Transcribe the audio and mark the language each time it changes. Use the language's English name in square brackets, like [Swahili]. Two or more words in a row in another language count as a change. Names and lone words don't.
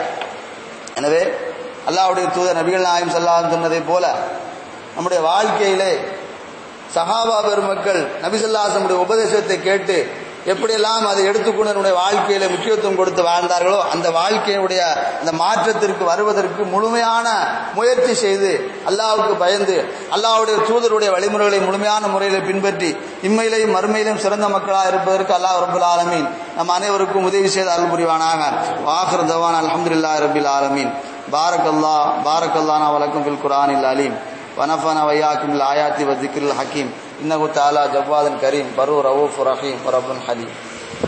[Tamil] எனவே அல்லாஹ்வுடைய தூதர் நபிகள் நாயகம் [Arabic] صلى الله عليه وسلم [Tamil] சொன்னதை போல நம்முடைய வாழ்க்கையிலே சஹாபா பெருமக்கள் நபி [Arabic] صلى الله عليه وسلم [Tamil] உபதேசத்தை கேட்டு எப்படியெல்லாம் அதை எடுத்துக்கொண்டு நம்முடைய வாழ்க்கையில முக்கியத்துவம் கொடுத்து வாழ்ந்தார்களோ அந்த வாழ்க்கையுடைய அந்த மாற்றத்திற்கு வருவதற்கு முழுமையான முயற்சி செய்து அல்லாஹ்வுக்கு பயந்து அல்லாஹ்வுடைய தூதருடைய வழிமுறைகளை முழுமையான முறையில் பின்பற்றி இம்மையிலையும் மறுமையிலும் சிறந்த மக்களாக இருப்பதற்கு [Arabic] الله رب العالمين [Tamil] நம் அனைவருக்கும் உதவி செய்து அருள் புரிவானாக. [Arabic] وآخر دعوانا الحمد لله رب العالمين. بارك الله ولكم في القرآن العظيم ونفعنا وإياكم بالآيات والذكر الحكيم إنه تعالى جواد كريم برور رؤوف رحيم ورب حليم.